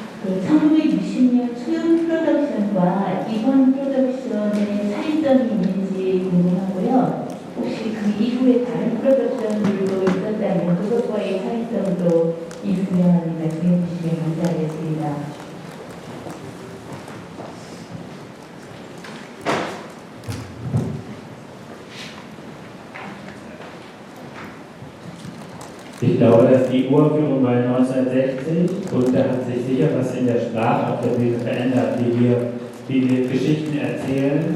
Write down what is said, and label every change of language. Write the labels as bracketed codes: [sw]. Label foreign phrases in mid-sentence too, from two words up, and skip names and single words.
[ko] 그 1960년 소형 프로덕션과 이번 프로덕션의 차이점이 있는지 궁금하고요. 혹시 그 이후에 다른 프로덕션들도 있었다면 그것과의 차이점도 있으면 말씀해 주시면 감사하겠습니다. [de] Ich glaube, dass die Uraufführung war 1960 und da hat sich sicher was in der Sprache auf der Bühne verändert, wie wir Geschichten erzählen.